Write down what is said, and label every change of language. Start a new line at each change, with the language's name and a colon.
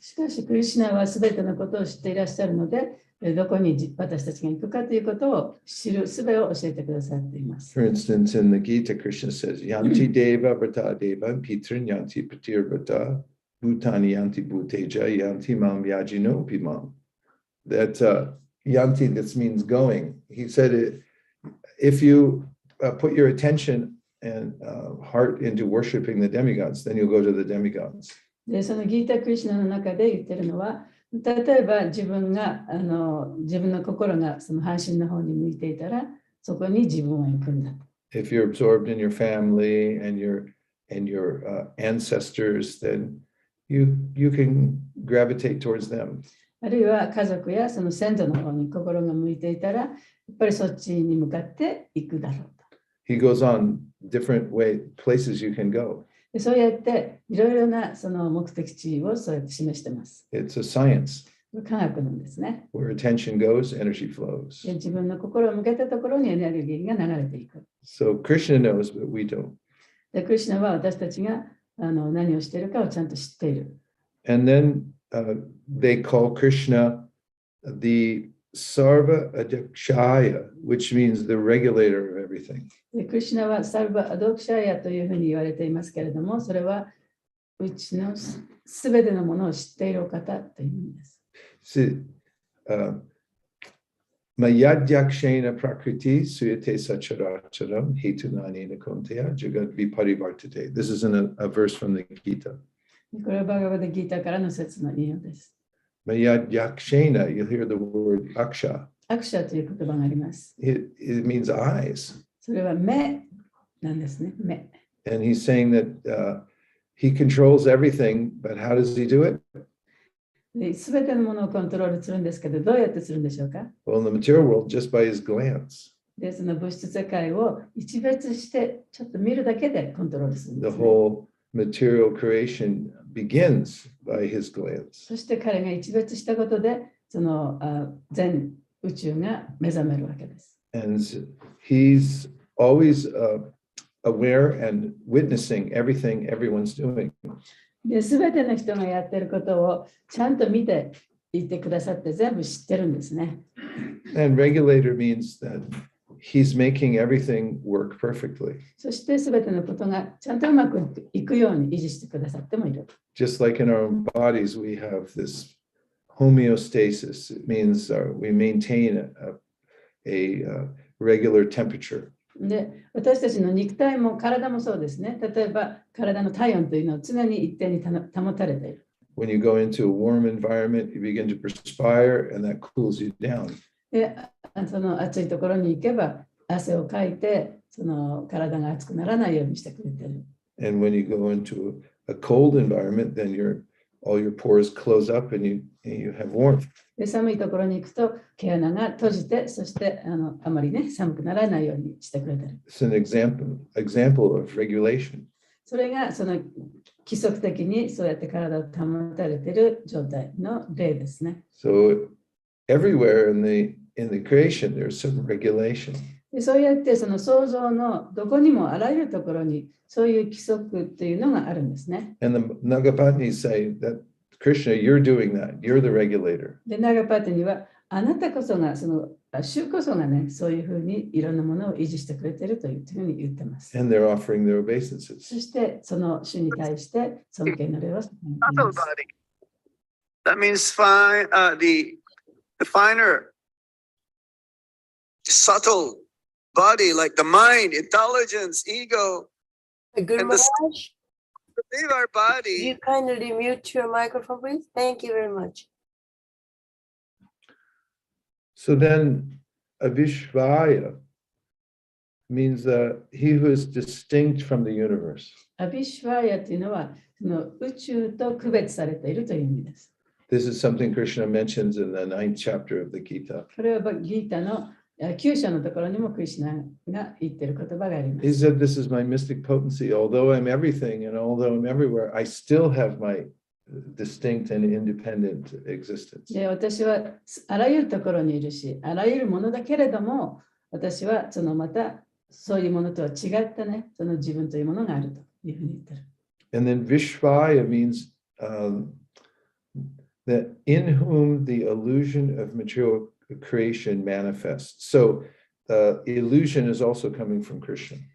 Japanese: しかし、クリシュナはすべてのことを知っていらっしゃるので、どこに私たちが行くかということを知る術を教えてくださっています。
English: For instance, in the Gita, Krishna says,
Sanskrit: Yanti Deva Vrata Deva Pitrin Yanti Patir Vrata Bhutani Yanti Bhuteja Yanti Mam Yajino Pimam.
English: That Yanti, this means going. He said, if you put your attention and heart into worshiping the demigods, then you'll go to the demigods.
Japanese: で、そのギータ・クリシュナの中で言ってるのは、例えば自分の心がその半身の方に向いていたら、そこに自分は行くんだ。
English: If you're absorbed in your family and your ancestors, then you can gravitate towards them.
Japanese: あるいは家族やその先祖の方に心が向いていたら、やっぱりそっちに向かって行くだろうと。
English: He goes on different places you can go.
Japanese: でそうやっていろいろなその目的地をそうやって示しています。
English: It's a science.
Japanese: 科学なんですね。
English: Where attention goes, energy flows.
Japanese: で自分の心を向けたところにエネルギーが流れていく。
English: So Krishna knows, but we don't.
Japanese: でクリシュナは私たちが何をしているかをちゃんと知っている。
English: And then they call Krishna the Sarva Adikshaya, which means the regulator of everything.
Japanese: でクリシュナはサルバ・アドクシャヤというふうに言われていますけれども、それはうちのすべてのものを知っているお方という意味です。
Sanskrit: Mayadhyakshena prakriti suyate sacharacharam hetunani nakunteya jagat viparivartate.
English: This is a verse from the Gita.
Japanese: これはバガバダギータからの説の引用です。
English: Mayadhyakshena, you'll hear the word aksha.
Japanese: アクシャという言葉があります。
English: It means eyes.
Japanese: それは目なんですね。目。
English: And he's saying that he controls everything, but how does he do it?
Japanese: すべてのものをコントロールするんですけど、どうやってするんでしょうか？
English: Well, in the material world, just by his glance.
Japanese: で、その物質世界を一別してちょっと見るだけでコントロールするんです、
English: The whole material creation begins by his glance.
Japanese: そして彼が一別したことで、その全宇宙が目覚めるわけです。
English: And he's always aware and witnessing everything everyone's doing.
Japanese: で、すべての人がやっていることをちゃんと見ていてくださって全部知ってるんですね。
English: And regulator means that he's making everything work perfectly.
Japanese: そしてすべてのことがちゃんとうまくいくように維持してくださってもいる。
English: Just like in our own bodies, we have this homeostasis. It means we maintain a regular temperature.
Japanese: で、私たちの肉体も体もそうですね。例えば体の体温というのは常に一定に保たれている。
English: When you go into a warm environment, you begin to perspire and that cools you down.
Japanese: で、その暑いところに行けば汗をかいて、その体が熱くならないようにしてくれている。
English: And when you go into a cold environment, then all your pores close up and you have warmth.
Japanese: で、寒いところに行くと毛穴が閉じて、そしてあまりね、寒くならないようにしてくれている。
English: It's an example of regulation.
Japanese: それがその規則的にそうやって体を保たれている状態の例ですね。
English: So everywhere in the creation, there's some regulation.
Japanese: でそうやってその創造のどこにもあらゆるところにそういう規則っていうのがあるんですね。
English: And the Nagapatnis say that Krishna, you're doing that. You're the regulator.
Japanese: で、ナガパティにはあなたこそが、主こそがね、そういうふうにいろんなものを維持してくれているというふうに言ってます。
English: And they're offering their obeisances.
Japanese: そしてその主に対して尊敬の礼を捧げています。
English: That means the finer, subtle body, like the mind, intelligence, ego, Good and the Maharaj, leave our could body. you kindly mute your microphone, please? Thank you very much. So then, Avishvaya means he who is distinct from the universe.
Japanese: アビシュワヤというのはその宇宙と区別されているという意味です。
English: This is something Krishna mentions in the 9th chapter of the Gita.
Japanese: これはギータの9章のところにもクリシュナが言っている言葉がありま
English: He
Japanese: す。
English: said, "This is my mystic potency. Although I'm everything and although I'm everywhere, I still have my distinct and independent existence."
Japanese: で、私はあらゆるところにいるし、あらゆるものだけれども、私はそのまたそういうものとは違ったね、その自分というものがあるというふうに言ってる。
English: And then Vishvaya means that in whom the illusion of material creation manifests. So illusion is also coming from Krishna